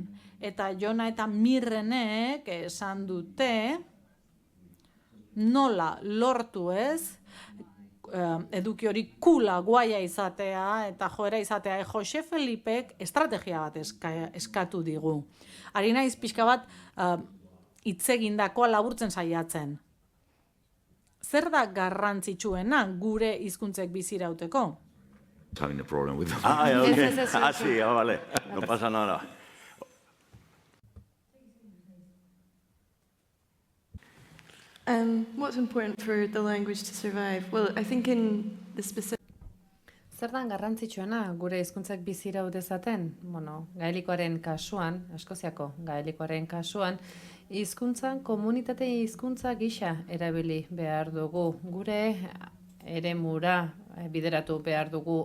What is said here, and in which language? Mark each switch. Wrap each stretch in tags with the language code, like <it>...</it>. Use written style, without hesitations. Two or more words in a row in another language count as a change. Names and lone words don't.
<eu>Eta Jona eta Mirrenek esan dute, nola lortu ez, eduki hori kula guaia izatea eta joera izatea. Jose Felipek estrategia bat eskatu digu. Ari naiz pixka bat hitz egindakoa laburtzen saiatzen. Zer da garrantzitsuena gure hizkuntzek bizirauteko?</eu> <en>Having a problem with them.</en> <es>Okay. Sí, vale. No pasa nada.</es> <en>What's important for the language to survive? Well, I think in the specific...</en> <eu>Zer dan garrantzitsuena gure hizkuntzak bizirau dezaten? Gaelikoaren kasuan, Eskoziako gaelikoaren kasuan, hizkuntzan komunitate hizkuntza gisa erabili behar dugu. Gure eremura bideratu behar dugu.</eu>